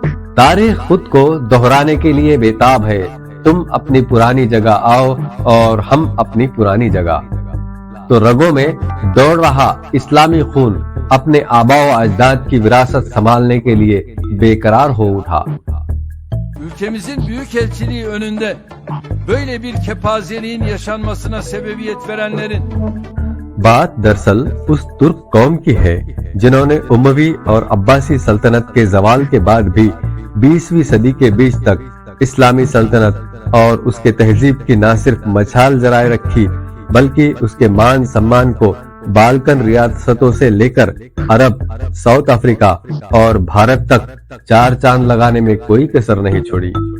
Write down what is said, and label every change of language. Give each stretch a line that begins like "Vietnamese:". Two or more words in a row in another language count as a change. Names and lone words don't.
Urdu: تاریخ خود کو دہرانے کے لیے بےتاب ہے، تم اپنی پرانی جگہ آؤ اور ہم اپنی پرانی جگہ۔ تو رگوں میں دوڑ رہا اسلامی خون اپنے آباء و اجداد کی وراثت سنبھالنے کے لیے بے قرار ہو اٹھا۔
Turkish: Ülkemizin büyükelçiliği önünde böyle bir kepazeliğin yaşanmasına sebebiyet verenlerin
Urdu: بات دراصل اس ترک قوم کی ہے جنہوں نے اموی اور عباسی سلطنت کے زوال کے بعد بھی 20ویں صدی کے بیچ تک اسلامی سلطنت اور اس کے تہذیب کی نہ صرف مچھال جلائے رکھی بلکہ اس کے مان سمان کو بالکن ریاستوں سے لے کر عرب، ساؤتھ افریقہ اور بھارت تک چار چاند لگانے میں کوئی کسر نہیں چھوڑی۔